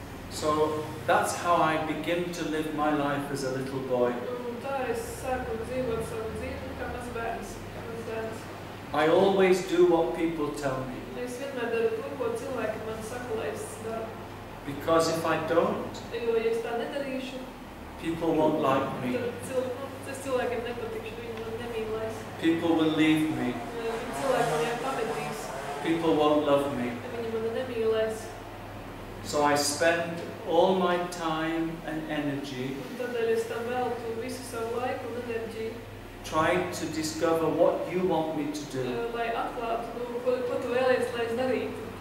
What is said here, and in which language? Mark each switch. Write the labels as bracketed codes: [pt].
[en] So that's how I begin to live my life as a little boy. [lv] Un tā es sāku dzīvot savu dzīvi kā mans bērns. [en] I always do what people tell me. [lv] Es vienmēr daru to, ko cilvēki man saka, lai es daru. [en] Because if I don't, [lv] Jo, ja es tā nedarīšu, [en] people won't like me. [lv] tad es cilvēkiem nepatikšu, viņi man nemīlēs. [en] People will leave me. [lv] Cilvēki viņiem pametīs, [en] People won't love me. [lv] viņi mani nemīlēs. [en] So I spend all my time and energy [lv] Un tādēļ es tam veltu visu savu laiku un enerģiju, [en] trying to discover what you want me to do [lv] lai atklātu, ko tu vēlies, lai es darītu.